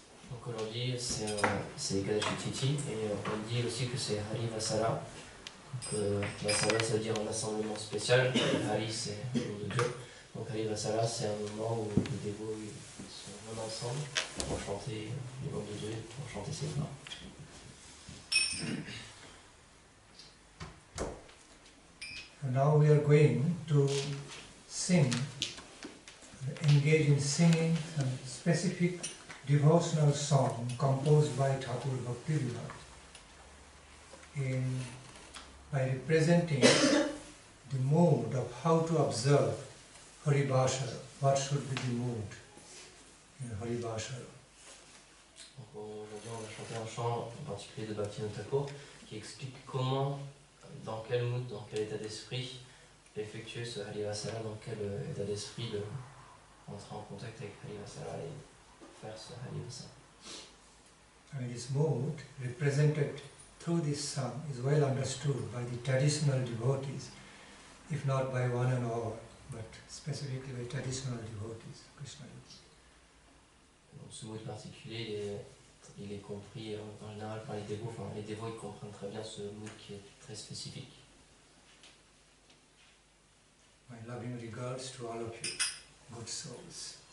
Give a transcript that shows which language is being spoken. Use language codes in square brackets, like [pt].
[fr] Donc aujourd'hui c'est Ekadashi Tithi et on dit aussi que c'est Hari Vasala. Donc Vasala ça veut dire un rassemblement spécial, Hari c'est le nom de Dieu. Donc Hari Vasala c'est un moment où les dévots se réunissent ensemble pour chanter le nom de Dieu, pour chanter ses plats. [en] And now we are going to sing, engage in singing some specific devotional song composed by Thakur Bhakti Nandan by representing the mood of how to observe Haribhasara. What should be the mood in Haribhasara? [fr] Donc aujourd'hui on va chanter un chant en particulier de Bhakti Nandan Thakur qui explique comment, dans quel mood, dans quel état d'esprit effectuer ce Hari Vasala, dans quel état d'esprit de entrer en contact avec Hari Vasala et faire ce Hari Vasala. [en] And this mood represented through this song is well understood by the traditional devotees, if not by one and all, but specifically by traditional devotees, Krishna. [fr] Donc ce mood particulier, il est compris en général par les dévots, enfin les dévots ils comprennent très bien ce mood qui est très spécifique. [en] My loving regards to all of you, good souls.